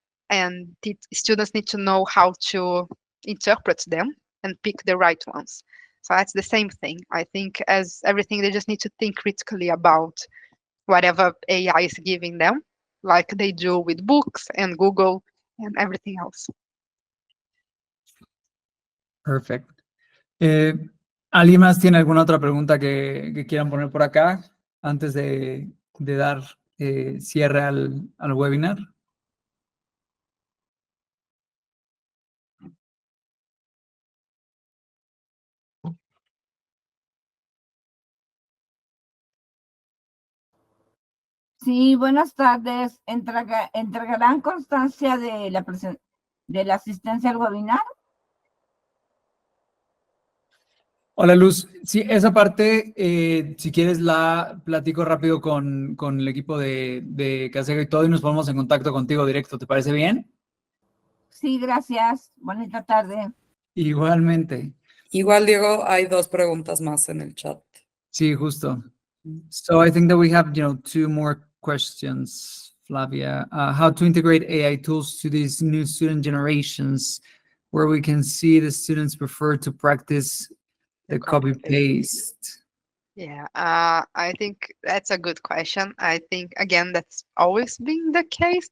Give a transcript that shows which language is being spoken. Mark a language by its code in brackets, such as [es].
[en] And students need to know how to interpret them and pick the right ones. So that's the same thing. I think as everything, they just need to think critically about whatever AI is giving them, like they do with books and Google and everything else. Perfect. [es] ¿Alguien más tiene alguna otra pregunta que quieran poner por acá antes de dar cierre al webinar? Sí, buenas tardes. ¿Entregarán constancia de la asistencia al webinar? Hola, Luz. Sí, esa parte, si quieres, la platico rápido con el equipo de CACECA y todo, y nos ponemos en contacto contigo directo. ¿Te parece bien? Sí, gracias. Bonita tarde. Igualmente. Igual, Diego, hay 2 preguntas más en el chat. Sí, justo. [en] So I think that we have, 2 more questions, Flavia. How to integrate AI tools to these new student generations, where we can see the students prefer to practice the copy-paste. Yeah, I think that's a good question. I think, again, that's always been the case.